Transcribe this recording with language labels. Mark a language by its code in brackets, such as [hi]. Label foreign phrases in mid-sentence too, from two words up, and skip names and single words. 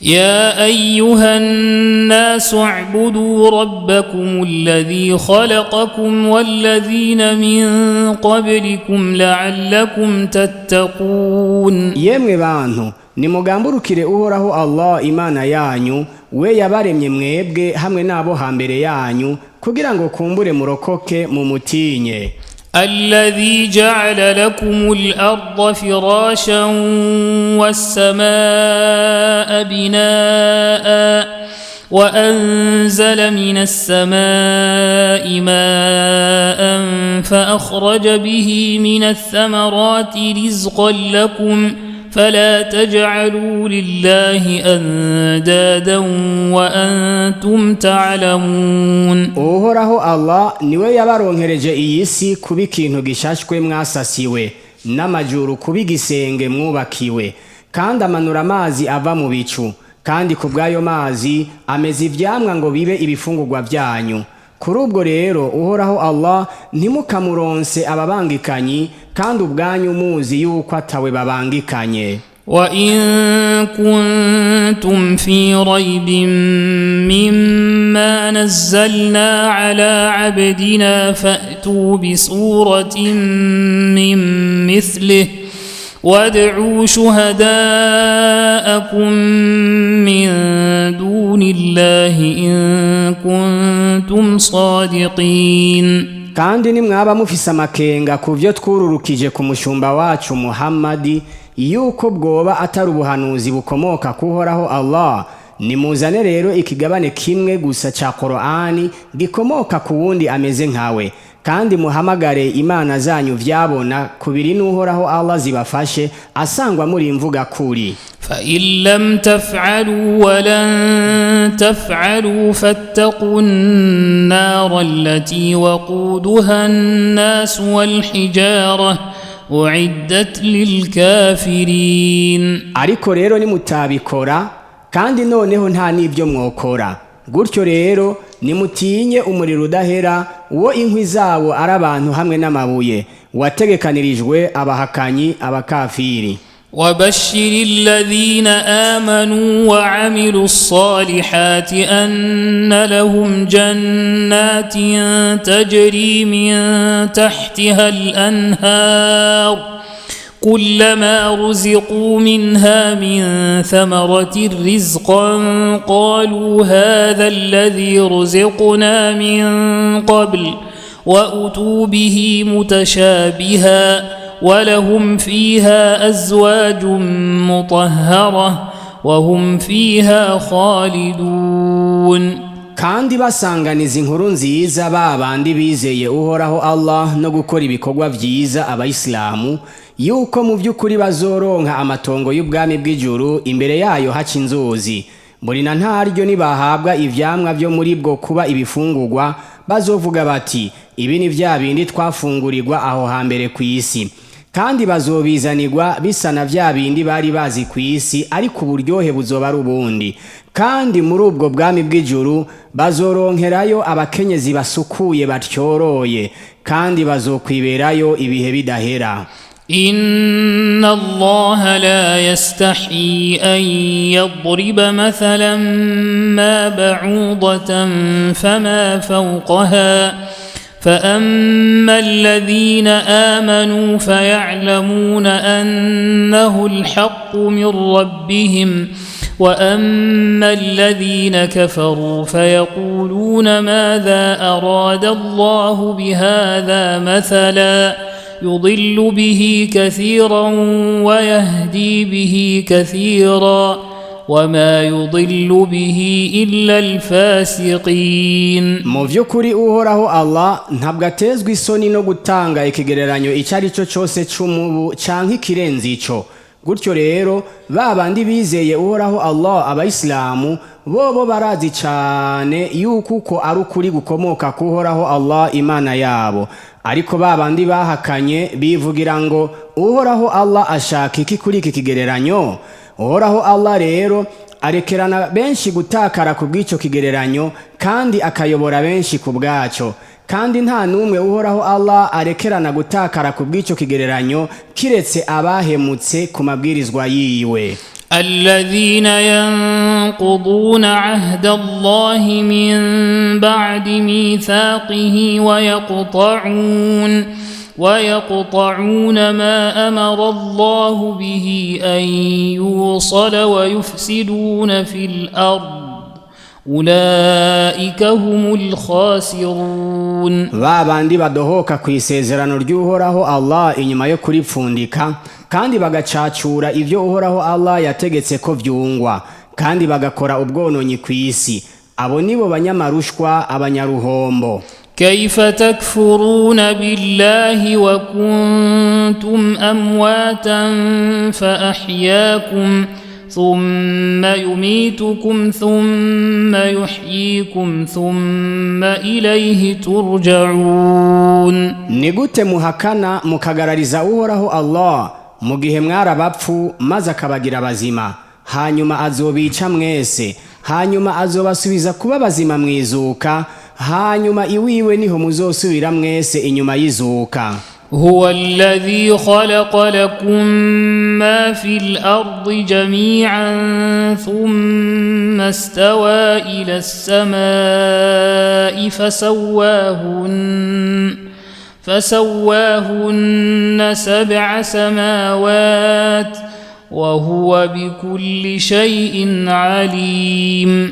[ar] يا أيها الناس اعبدوا ربكم الذي خلقكم والذين من قبلكم لعلكم تتقون. [rn] yemwe bantu nimugamburukire uhoraho Allah imana yanyu we yabaremye mwebwe hamwe nabo hambere yanyu kugira ngo kumbure murokoke mu mutinye. [ar] الذي جعل لكم الأرض فراشا والسماء بناء وأنزل من السماء ماء فأخرج به من الثمرات رزقا لكم فلا تجعلوا لله أندادا وأنتم تعلمون. [rn] uhoraho Allah niwe yabaronkereje iyi si kuba ikintu gishashwe mwasasiwe n'amajuru kuba igisenge mwubakiwe kandi amanura amazi ava mu bicu kandi ku bw'ayo mazi ameza ivyamwa ngo bibe ibifungurwa vyanyu. Kuri ubwo rero uhoraho Allah ntimukamuronse ababangikanyi kandi ubwanyu muzi yuko atawe babangikanye. [ar] وإن كنتم في ريب مما نزلنا على عبدنا فأتوا بسورة من مثله وادعوا شهداءكم من دون الله إن كنتم صادقين. [rn] kandi nimwaba mufise amakenga kuvyo twururukije ku mushumba wacu Muhammadi yuko bwoba atari ubuhanuzi bukomoka kuhoraho Allah, nimuzane rero ikigabane kimwe gusa ca Qur'ani gikomoka ku wundi ameze nkawe kandi muhamagare imana zanyu vyabona kubiri n'uhoraho Allah zibafashe asangwa muri imvuga kuri. [ar] فإن لم تفعلوا ولن تفعلوا فاتقوا النار التي وقودها الناس والحجارة أعدت للكافرين. [rn] ariko rero nimutabikora kandi noneho nta nibyo mwokora gutyo rero nimutinye umuriro udahera uwo inkwi zawo ari abantu hamwe n'amabuye wategekanirijwe abahakanyi abakafiri. [ar] وبشر الذين آمنوا وعملوا الصالحات أن لهم جنات تجري من تحتها الأنهار كلما رزقوا منها من ثمرة رزقا قالوا هذا الذي رزقنا من قبل وأتوا به متشابها ولهم فيها أزواج مطهرة وهم فيها خالدون. [rn] kandi basanganiza inkuru nziza babandi bizeye uhoraho Allah no gukora ibikorwa vyiza abayisilamu yuko mu by'ukuri bazoronka amatongo y'ubwami bw'ijuru imbere yayo haca inzuzi muri na ntaryo nibahabwa ivyamwa vyo muri bwo kuba ibifungurwa bazovuga bati ibi ni vya bindi twafungurirwa aho hambere ku isi kandi bazobizanirwa bisa na vya bindi bari bazi ku isi ariko uburyohe buzoba ari ubundi kandi muri ubwo bwami bw'ijuru bazoronkerayo abakenyezi basukuye batyoroye kandi bazokwiberayo ibihe bidahera. [ar] إن الله لا يستحي أن يضرب مثلا ما بعوضة فما فوقها فأما الذين آمنوا فيعلمون أنه الحق من ربهم وأما الذين كفروا فيقولون ماذا أراد الله بهذا مثلا يضل به كثيرا ويهدي به كثيرا وما يضل به إلا الفاسقين. [rn] mu vy'ukuri uhoraho Allah ntabwo atezwe isoni no gutanga ikigereranyo icari cyo cyose c'umubu canke ikirenze ico. Gutyo rero babandi bizeye uhoraho Allah abayisilamu bobo barazi cane yuko uko ari ukuri gukomoka kuhoraho Allah imana yabo, ariko babandi bahakanye bivugira ngo uhoraho Allah ashaka iki kuri iki kigereranyo. Uhoraho Allah rero arekerana benshi gutakara ku bw'ico kigereranyo kandi akayobora benshi ku bwaco, kandi nta numwe uhoraho Allah arekerana gutakara ku bw'ico kigereranyo kiretse abahemutse ku mabwirizwa yiwe. [ar] الذين ينقضون عهد الله من بعد ميثاقه ويقطعون ما أمر الله به أن يوصل ويفسدون في الأرض أولئك هم الخاسرون. [rn] babandi badohoka ku isezerano ry'uhoraho Allah inyuma yo kuripfundika kandi bagacacura ivyo uhoraho Allah yategetse ko vyungwa kandi bagakora ubwononyi kw'isi, abo nibo banyamarushwa abanyaruhombo. [ar] كيف تكفرون بالله وكنتم أمواتا فأحياكم ثم يميتكم ثم يحييكم ثم إليه ترجعون. [rn] Nigute muhakana mukagarariza uhoraho Allah mu gihe mwarabapfu maze akabagira bazima, hanyuma azobica mwese, hanyuma azobasubiza kuba bazima mwizuka, hanyuma iwiwe niho muzosubira mwese inyuma y'izuka. [ar] هو الذي خلق لكم ما في الأرض جميعا ثم استوى إلى السماء فسواهن 7 سماوات وهو بكل شيء عليم.